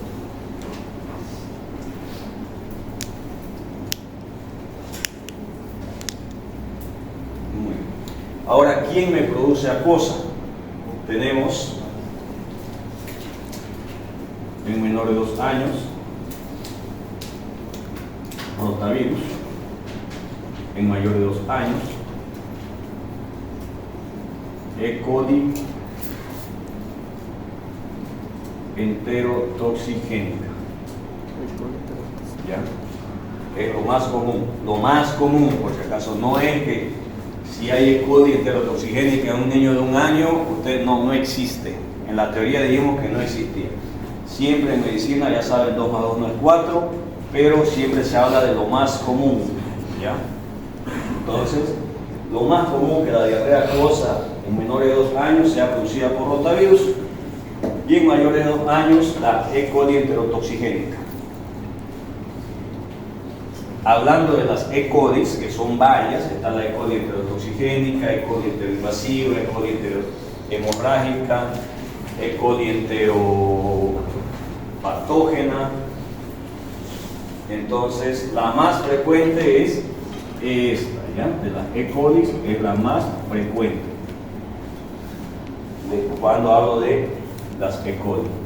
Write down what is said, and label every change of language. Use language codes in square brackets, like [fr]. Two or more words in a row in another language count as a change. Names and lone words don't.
[es] Muy bien. Ahora, ¿quién me produce acuosa? Tenemos en menor de 2 años rotavirus, en mayor de 2 años E. coli enterotoxigénica. ¿Ya? Es lo más común, por si acaso. No es que si hay E. coli enterotoxigénica en un niño de 1 año, usted no existe. En la teoría dijimos que no existía. Siempre en medicina, ya saben, 2 más 2 no es 4, pero siempre se habla de lo más común. ¿Ya? Entonces, lo más común que la diarrea acuosa en menores de 2 años sea producida por rotavirus y en mayores de 2 años la E. coli enterotoxigénica. Hablando de las E. coli, que son varias, está la E. coli enterotoxigénica, E. coli enteroinvasiva, E. coli enterohemorrágica, E. coli enteropatógena. Entonces, la más frecuente es esta, ¿ya? De las E. coli es la más frecuente. Cuando hablo de las E. coli.